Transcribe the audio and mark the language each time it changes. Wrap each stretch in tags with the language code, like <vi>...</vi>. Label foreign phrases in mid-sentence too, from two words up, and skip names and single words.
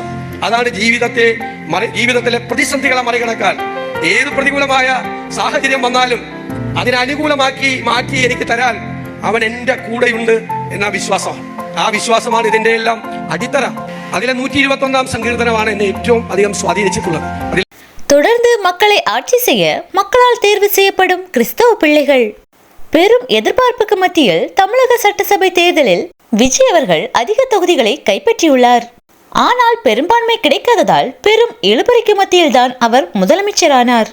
<ml>അതാണ് ജീവിതത്തിലെ പ്രതിസന്ധികളെ മറികടക്കാൻ, ഏത് പ്രതികൂലമായ സാഹചര്യം വന്നാലും അതിനനുകൂലമാക്കി മാറ്റി എനിക്ക് തരാൻ അവൻ എൻ്റെ കൂടെയുണ്ട് എന്ന വിശ്വാസമാണ്. ആ വിശ്വാസമാണ് ഇതിന്റെ എല്ലാം അടിത്തറ. അതിലെ 121 സങ്കീർത്തനമാണ് എന്നെ ഏറ്റവും അധികം സ്വാധീനിച്ചിട്ടുള്ളത്.</ml> <ta>தொடர்ந்து மக்களை ஆட்சி செய்ய மக்களால் தேர்வு செய்யப்படும் கிறிஸ்தவ பிள்ளைகள். பெரும் எதிர்பார்ப்புக்கு மத்தியில் தமிழக சட்டசபை தேர்தலில் விஜய் அவர்கள் அதிக தொகுதிகளை கைப்பற்றியுள்ளார். ஆனால் பெரும்பான்மை கிடைக்காததால் பெரும் இழுபறிக்கு மத்தியில் தான் அவர் முதலமைச்சரானார்.</ta>